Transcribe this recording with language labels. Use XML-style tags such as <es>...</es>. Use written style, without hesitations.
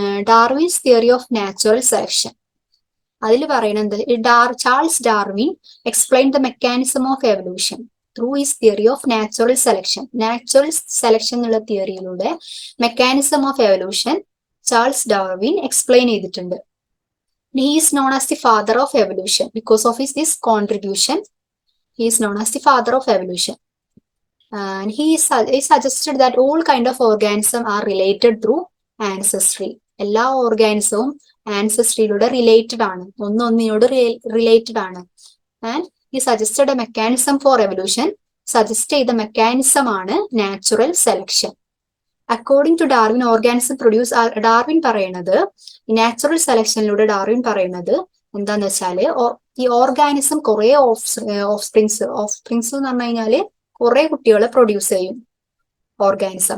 <en>Darwin's theory of natural selection</en> <ml>അതിൽ പറയുന്നത്</ml> <en>Charles Darwin explain the mechanism of evolution through his theory of natural selection.</en> <ml>Natural selection എന്നുള്ള തിയറിയിലൂടെ mechanism of evolution Charles Darwin explain ചെയ്തിട്ടുണ്ട്.</ml> <en>He is known as the father of evolution because of this contribution. He is known as the father of evolution. And he suggested that all kind of organisms are related through ancestry.</en> <ml>എല്ലാ ഓർഗാനിസവും ആൻസസ്ട്രിയിലൂടെ related ആണ്, ഒന്നൊന്നിനോട് related ആണ്.</ml> <en>And he suggested a mechanism for evolution.</en> <ml>Suggest ചെയ്ത mechanism ആണ് natural selection.</ml> <en>according to Darwin organism produce,</en> <ml>Darwin പറയുന്നത് natural സെലക്ഷനിലൂടെ Darwin പറയുന്നത് എന്താന്ന് വെച്ചാല് ഈ ഓർഗാനിസം കുറെ ഓഫ്സ്പ്രിങ്സ് എന്ന് പറഞ്ഞു കഴിഞ്ഞാല് കുറെ കുട്ടികളെ പ്രൊഡ്യൂസ് ചെയ്യും ഓർഗാനിസം.</ml>